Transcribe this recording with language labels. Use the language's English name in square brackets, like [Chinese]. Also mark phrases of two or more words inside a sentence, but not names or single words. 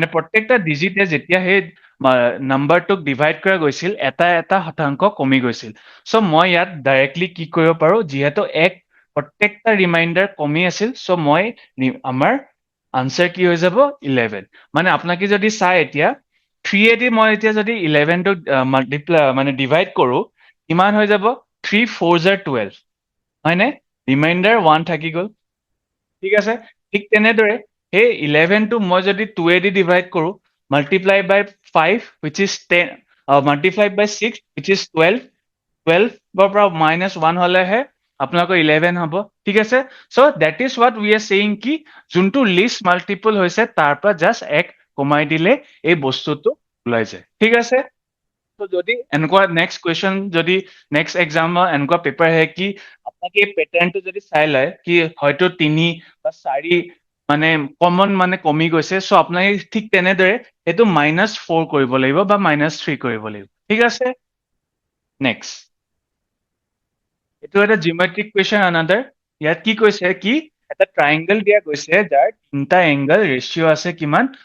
[Assamese] প্ৰত্যেকটা ডিজিটে যেতিয়া সেই নাম্বাৰটোক ডিভাইড কৰা গৈছিল এটা এটা শতাংশ কমি গৈছিল সো মই ইয়াত ডাইৰেক্টলি কি কৰিব পাৰো যেহেতু এক প্ৰত্যেকটা ৰিমাইন্ডাৰ কমি আছিল সো মই আমাৰ আনসাৰ কি হৈ যাব 11 মানে আপোনাকে যদি চাই এতিয়া 3 দি মই এতিয়া যদি 11 টো মাল্টিপ্লাই মানে ডিভাইড কৰো কিমান হৈ যাব 3 4 12 হয়নে ৰিমাইন্ডাৰ 1 থাকি গ'ল ঠিক আছে ঠিক তেনেদৰে সেই 11 টো মই যদি 2 দি ডিভাইড কৰো [English] multiply by 5 which is 10 multiplied by 6 which is 12 [Assamese] 12 ৰ পৰা -1 হলেহে আপোনালোকৰ 11 হ'ব ঠিক আছে সো [English] that is what we are saying [Assamese] কি যোনটো [English] least multiple [Assamese] হৈছে তাৰ পৰা জাস্ট এক কমাই দিলে এই বস্তুটো ওলাই যায় ঠিক আছে তো যদি এনেকুৱা [English] next question [Assamese] যদি [English] next examৰ [Assamese] এনেকুৱা পেপাৰ আহে কি আপোনাকে এই প্যাটাৰ্নটো যদি চাই লয় কি হয়তো 3 বা 4 মানে কমন মানে কমি গৈছে সো আপোনাকে ঠিক তেনেদৰে এটো -4 কৰিব লাগিব বা -3 কৰিব লাগিব ঠিক আছে নেক্সট এটো এটা [English] geometric question another [Assamese] ইয়াত কি কৈছে কি এটা ট্ৰায়াঙ্গল দিয়া গৈছে যাৰ তিনটা [English] angle ratio [Assamese] আছে কিমান